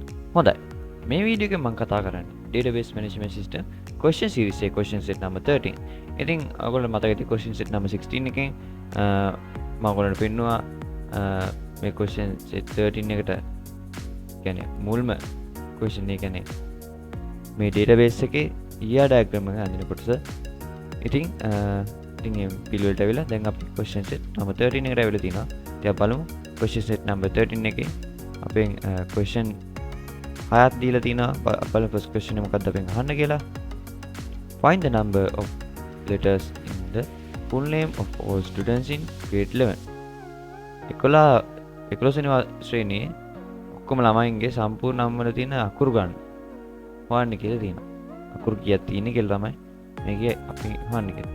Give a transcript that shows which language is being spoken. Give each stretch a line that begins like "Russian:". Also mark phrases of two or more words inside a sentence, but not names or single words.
Sinhala: හොඳයි. මේ වීඩියෝ එකෙන් මම කතා කරන්නේ
English: database management system question series
Sinhala: එකේ
English: question set number 13.
Sinhala: ඉතින් ඔයගොල්ලෝ මතක ඇති
English: question set number 16
Sinhala: එකෙන් මම ඔයගොල්ලන්ට පෙන්නුවා මේ
English: question set 13
Sinhala: එකට කියන්නේ මුල්ම question එක කියන්නේ මේ database එකේ
English: ER diagram
Sinhala: එක අඳින කොටස. ඉතින් මේ පිළිවෙලට ඇවිල්ලා දැන් අපි
English: question set number 13
Sinhala: එකට ඇවිල්ලා තිනවා. ඉතින් බලමු
English: question set number 13
Sinhala: එකේ අපෙන් question හයක් දීලා තිනවා. බලමු
English: first question
Sinhala: එක මොකක්ද අපෙන් අහන්න කියලා.
English: Find the number of letters in the full name of all students in grade 11.
Sinhala: 11 වෙනි ශ්‍රේණියේ ඔක්කොම ළමයින්ගේ සම්පූර්ණ නම් වල තියෙන අකුරු ගන්න හොයන්න කියලා තියෙනවා. අකුරු කීයක් තියෙන්නේ කියලා තමයි මේකේ අපි හොයන්නේ කියලා.